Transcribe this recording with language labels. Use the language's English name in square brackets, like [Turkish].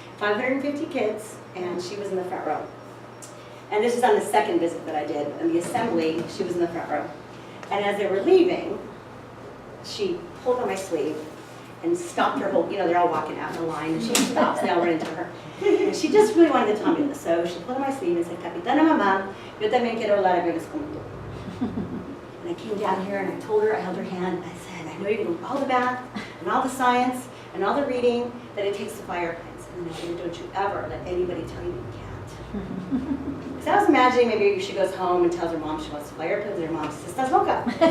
[English] 550 kids, and she was in the front row. And this is on the second visit that I did. In the assembly, she was in the front row. And as they were leaving, she pulled on my sleeve and stopped her whole, they're all walking out in a line, and she stops, and they all run into her. And she just really wanted to tell me this. So she pulled on my sleeve and said, [Spanish] Capitana Mamá, yo también quiero hablar inglés como tú. [English] And I came down here and I told her, I held her hand, and I said, I know you're going to do all the math and all the science and all the reading that it takes to fly airplanes. And I said, don't you ever let anybody tell you you can't. Because I was imagining maybe she goes home and tells her mom she wants to fly airplanes, and her mom says, [Spanish] estás loca.